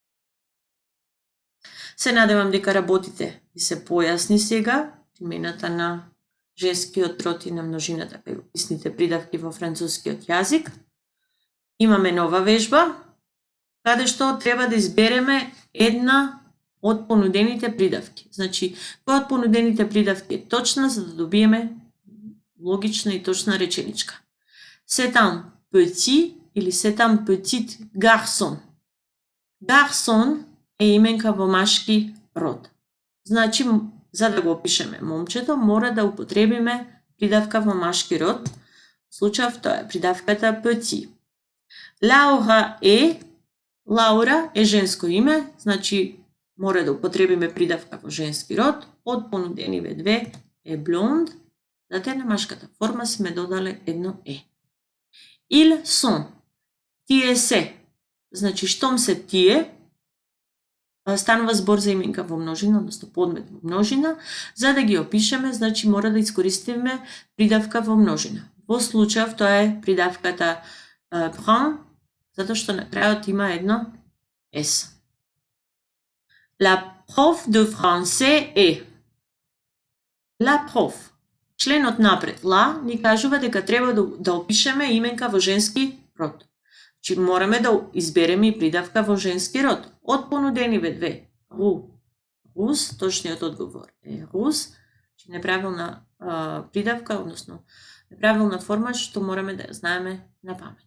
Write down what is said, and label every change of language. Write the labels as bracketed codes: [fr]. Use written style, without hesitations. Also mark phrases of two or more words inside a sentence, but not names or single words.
[mk] Се надевам дека работите ви се појасни сега, примената на женскиот род и на множината кај описните придавки во францускиот јазик. Имаме нова вежба, каде што треба да избереме една од понудените придавки. Значи, која од понудените придавки е точна за да добиеме логична и точна реченичка. [fr] C'est un petit или c'est un petit garçon. [mk] Garçon е именка во машки род. Значи, за да го опишеме момчето, мора да употребиме придавка во машки род. Случајов тоа е придавката petit. Лаура е женско име, значи мора да употребиме придавка во женски род. Од понудениве две е блонд, затоа на машката форма сме додале едно е. [fr] Ils sont. [mk] Тие се. Значи, штом се тие, станува збор за именка во множина, односно подмет во множина. За да ги опишеме, значи мора да искористиме придавка во множина. Во случајов тоа е придавката prend, затоа што на крајот има едно S. [fr] La prof de français е. La prof. [mk] Членот напред, la, ни кажува дека треба да опишеме именка во женски род. Значи мораме да избереме и придавка во женски род. Од понудениве две, рус, точниот одговор е рус, значи неправилна придавка, односно неправилна форма што мораме да ја знаеме на памет.